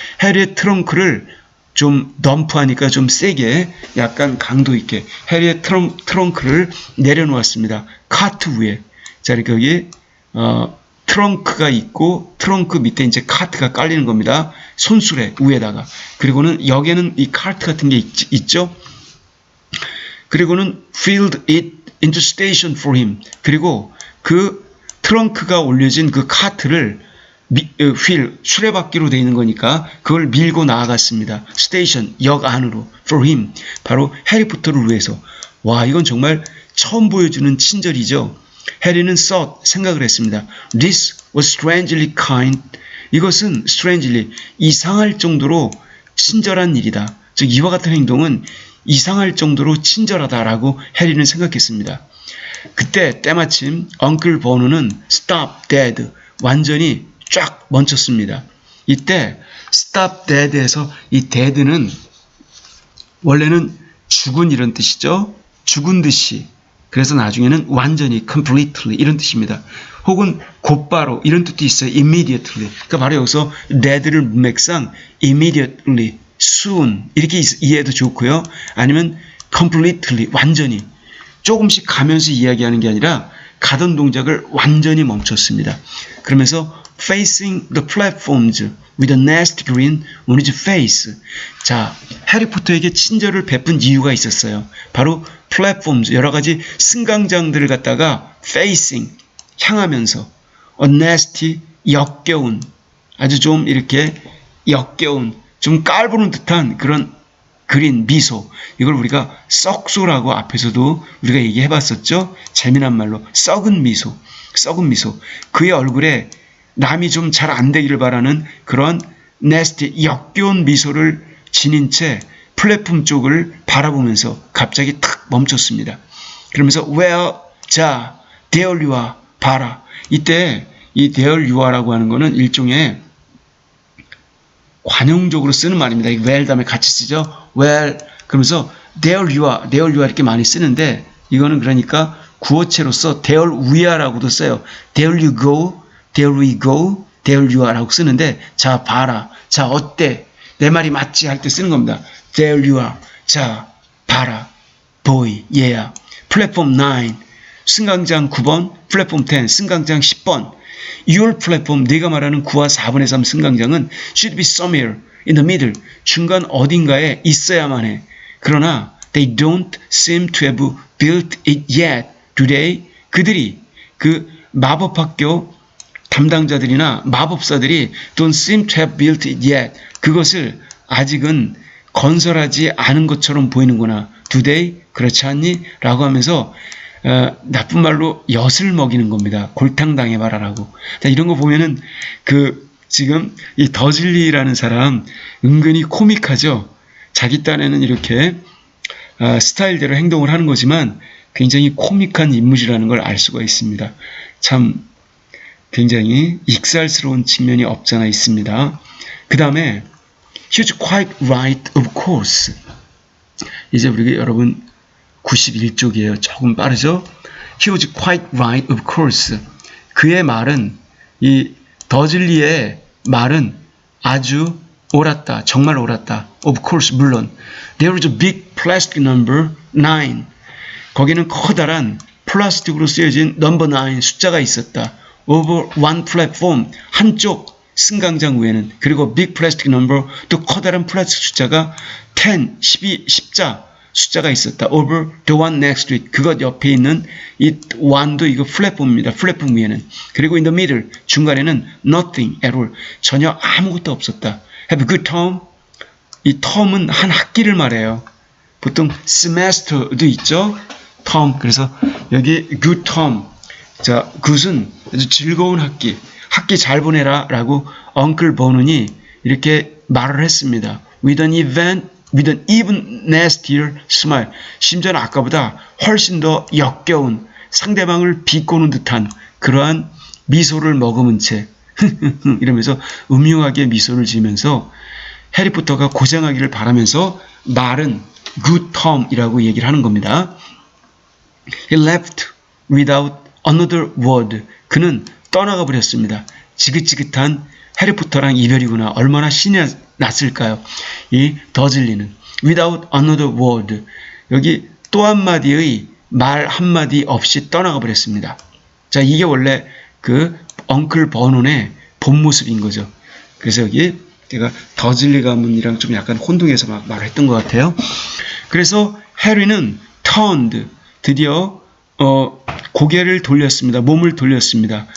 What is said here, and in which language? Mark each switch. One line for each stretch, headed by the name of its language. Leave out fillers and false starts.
Korean: 해리의 트렁크를 좀 덤프하니까 좀 세게, 약간 강도 있게 해리의 트렁크를 내려놓았습니다. 카트 위에. 자, 이렇게 여기 트렁크가 있고 트렁크 밑에 이제 카트가 깔리는 겁니다. 손수레 위에다가. 그리고는 역에는 이 카트 같은 게 있죠. 그리고는
English: filled it into station for him.
Korean: 그리고 그 트렁크가 올려진 그 카트를 수레바퀴로 되어 있는 거니까 그걸 밀고 나아갔습니다. 스테이션, 역 안으로.
English: for him,
Korean: 바로 해리포터를 위해서. 와, 이건 정말 처음 보여주는 친절이죠. 해리는 thought, 생각을 했습니다.
English: This was strangely kind.
Korean: 이것은 strangely, 이상할 정도로 친절한 일이다. 즉 이와 같은 행동은 이상할 정도로 친절하다라고 해리는 생각했습니다. 그때 때마침 Uncle Bono는 stop dead, 완전히 쫙 멈췄습니다. 이때 stop dead에서 이 dead는 원래는 죽은, 이런 뜻이죠. 죽은 듯이. 그래서 나중에는 완전히 completely, 이런 뜻입니다. 혹은 곧바로, 이런 뜻도 있어요.
English: immediately.
Korean: 그러니까 바로 여기서 dead를 문맥상 immediately, soon 이렇게 이해해도 좋고요. 아니면 completely, 완전히. 조금씩 가면서 이야기하는 게 아니라 가던 동작을 완전히 멈췄습니다. 그러면서
English: facing the platforms with a nasty grin on his face.
Korean: 자, 해리포터에게 친절을 베푼 이유가 있었어요. 바로 platforms, 여러 가지 승강장들을 갖다가 facing, 향하면서 a nasty, 역겨운, 아주 좀 이렇게 역겨운, 좀 깔보는 듯한 그런 그린, 미소. 이걸 우리가 썩소라고 앞에서도 우리가 얘기해봤었죠. 재미난 말로 썩은 미소, 썩은 미소. 그의 얼굴에 남이 좀 잘 안 되기를 바라는 그런 nasty, 역겨운 미소를 지닌 채 플랫폼 쪽을 바라보면서 갑자기 탁 멈췄습니다. 그러면서
English: where, 자, there you are,
Korean: 봐라. 이때 이 there you are라고 하는 거는 일종의 관용적으로 쓰는 말입니다. well 다음에 같이 쓰죠. well 그러면서 there you are 이렇게 많이 쓰는데 이거는 그러니까 구어체로서 there we are라고도 써요.
English: there you go, there we go, there you are
Korean: 라고 쓰는데 자 봐라, 자 어때, 내 말이 맞지 할 때 쓰는 겁니다.
English: there you are,
Korean: 자 봐라,
English: boy, yeah.
Korean: 플랫폼 9, 승강장 9번, 플랫폼 10, 승강장 10번.
English: Your platform,
Korean: 네가 말하는 9와 4분의 3 승강장은
English: should be somewhere in the middle,
Korean: 중간 어딘가에 있어야만 해. 그러나
English: they don't seem to have built it yet. Today,
Korean: 그들이 그 마법학교 담당자들이나 마법사들이
English: don't seem to have built it yet.
Korean: 그것을 아직은 건설하지 않은 것처럼 보이는구나. Today, 그렇지 않니? 라고 하면서 나쁜 말로 엿을 먹이는 겁니다. 골탕 당해봐라라고. 자, 이런 거 보면은 지금 이 더즐리라는 사람 은근히 코믹하죠. 자기 딴에는 이렇게 스타일대로 행동을 하는 거지만 굉장히 코믹한 인물이라는 걸 알 수가 있습니다. 참 굉장히 익살스러운 측면이 없잖아 있습니다.
English: 그 다음에 He's quite right, of course.
Korean: 이제 우리 여러분 91쪽이에요. 조금 빠르죠?
English: He was quite right, of course.
Korean: 그의 말은, 이 더즐리의 말은 아주 옳았다. 정말 옳았다.
English: Of course,
Korean: 물론.
English: There was a big plastic number 9.
Korean: 거기는 커다란 플라스틱으로 쓰여진 number 9 숫자가 있었다.
English: Over one platform,
Korean: 한쪽 승강장 위에는. 그리고
English: big plastic number,
Korean: 또 커다란 플라스틱 숫자가 10, 12, 10자 숫자가 있었다.
English: Over the one next to it.
Korean: 그것 옆에 있는 이 one도 이거 플랫폼입니다. 플랫폼 위에는. 그리고
English: in the middle,
Korean: 중간에는
English: nothing at all.
Korean: 전혀 아무것도 없었다.
English: Have a good term.
Korean: 이 term은 한 학기를 말해요. 보통 semester도 있죠. term. 그래서 여기 good term. 자, good은 아주 즐거운 학기. 학기 잘 보내라 라고 Uncle 버논이 이렇게 말을 했습니다.
English: With an even nastier smile.
Korean: 심지어는 아까보다 훨씬 더 역겨운 상대방을 비꼬는 듯한 그러한 미소를 머금은 채 이러면서 음흉하게 미소를 지으면서 해리포터가 고생하기를 바라면서 말은 good term이라고 얘기를 하는 겁니다.
English: He left without another word.
Korean: 그는 떠나가 버렸습니다. 지긋지긋한 해리포터랑 이별이구나. 얼마나 신이 났을까요? 이 더즐리는 without another word. 여기 또 한마디의 말 한마디 없이 떠나가 버렸습니다. 자, 이게 원래 그 엉클 버논의 본 모습인 거죠. 그래서 여기 제가 더즐리 가문이랑 좀 약간 혼동해서 막 말을 했던 것 같아요. 그래서 해리는 turned, 드디어 고개를 돌렸습니다. 몸을 돌렸습니다.